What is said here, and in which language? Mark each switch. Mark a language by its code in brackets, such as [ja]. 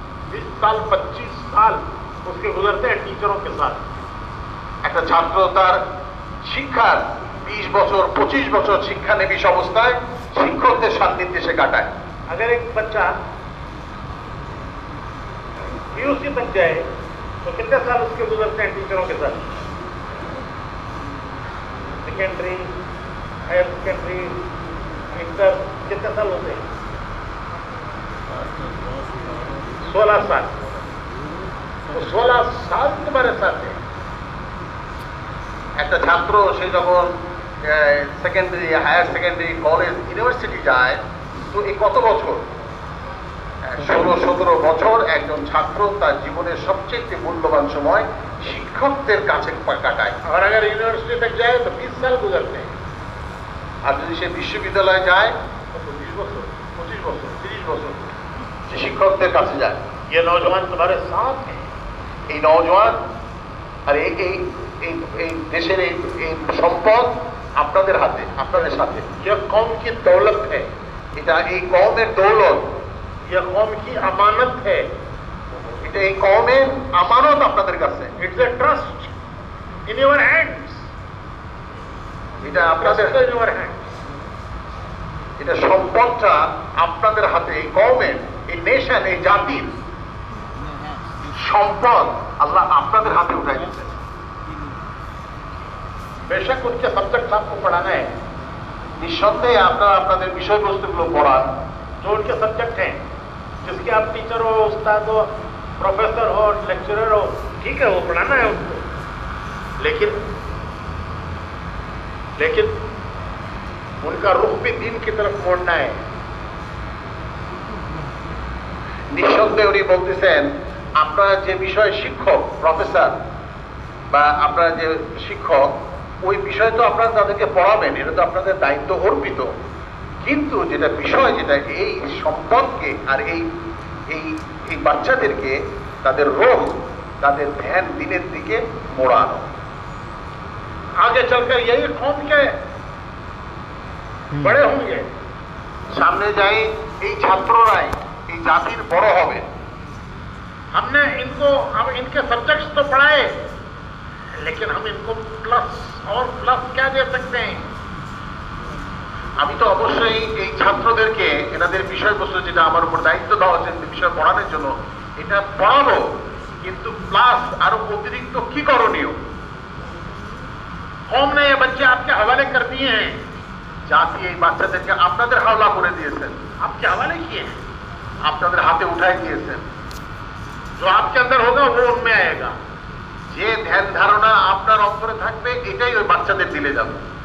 [hi] 20 साल 25 साल उसके गुजरते हैं टीचरों के साथ। [bn] একটা ছাত্র তার শিক্ষার 20 বছর 25 বছর শিক্ষানবিশ অবস্থায় শিক্ষকদের সান্নিধ্যে সে কাটায়। [hi] अगर एक बच्चा पीयूसी तक जाए तो कितने साल उसके गुजरते हैं टीचरों के साथ? सेकेंडरी, हायर सेकेंडरी, इंटर, कितने साल होते हैं? 16 साल। तो 16 साल तुम्हारे साथ है। [bn] একটা ছাত্র সে যখন secondary, higher secondary, college, university যায়, তো এই কত বছর? 16-17 বছর একজন ছাত্র তার জীবনের সবচেয়ে মূল্যবান সময় শিক্ষকদের কাছে কাটায়। [hi] और अगर यूनिवर्सिटी तक जाए तो 20 साल गुजरते हैं। [bn] আর যদি সে বিশ্ববিদ্যালয়ে যায় [hi] तो 20 बच्चों, 25 बच्चों, 30 बच्चों। [bn] সে শিক্ষকদের কাছে যায়। [hi] ये नौजवान तुम्हारे साथ हैं। [bn] এই নওজোয়ান আর এই দেশের এই সম্পদ আপনাদের হাতে, আপনাদের সাথে। [hi] ये कौम की दौलत है। [bn] এটা এই কওমের দৌলত, [hi] ये कौम की अमानत है। [bn] এটা এই কওমের আমানত আপনাদের কাছে। [en] It's a trust in your hands. [bn] এটা আপনাদের, [en] In your hands. [bn] এটা সম্পদটা আপনাদের হাতে। এই কওমের, এই নেশন, এই জাতির সম্পদ আল্লাহ আপনাদের হাতে উঠাই দিয়েছেন। [hi] बेशक उनके सब्जेक्ट आपको पढ़ाना है, [bn] নিঃসন্দেহে আপনারা আপনাদের বিষয়বস্তুগুলো পড়ান। [hi] जो उनके सब्जेक्ट हैं, जिसके आप टीचर हो, उस्ताद हो, प्रोफेसर हो, लेक्चरर हो, ठीक है, वो पढ़ाना है उनको। लेकिन उनका रुख भी दीन की तरफ मोड़ना है। [bn] নিঃসন্দেহে উনি বলতেছেন আপনারা যে বিষয়ে শিক্ষক, প্রফেসর বা আপনারা যে শিক্ষক, ওই বিষয় তো আপনারা তাদেরকে পড়াবেন, এটা তো আপনাদের দায়িত্ব অর্পিত। কিন্তু যেটা বিষয়, যেটা এই সম্পদকে আর এই বাচ্চাদেরকে তাদের রোহ, তাদের ধ্যান দিনের দিকে মোড়ানো। [hi] आगे चलकर यही कौम के बड़े होंगे। [bn] সামনে যাই এই ছাত্ররাই এই জাতির বড় হবে। [hi] हमने हम इनके सब्जेक्ट्स तो पढ़ाए, लेकिन हम इनको प्लस और प्लस क्या दे सकते हैं? [bn] আমি তো অবশ্যই এই ছাত্রদেরকে এনাদের বিষয়বস্তু, যেটা আমার উপর দায়িত্ব দেওয়া হচ্ছে বিষয় পড়ানোর জন্য, এটা পড়াবো, কিন্তু প্লাস আরো অতিরিক্ত কি করণীয়? [hi] कौम ने ये बच्चे आपके हवाले कर दिए हैं, [bn] জাতি এই বাচ্চাদেরকে আপনাদের হাওলা করে দিয়েছেন, [hi] आपके हवाले किए हैं। [bn] আপনাদের হাতে উঠাই দিয়েছেন। [hi] जो आपके अंदर होगा वो उनमें आएगा। [bn] যে ধ্যান ধারণা আপনার অন্তরে থাকবে এটাই ওই বাচ্চাদের দিলে যাবে।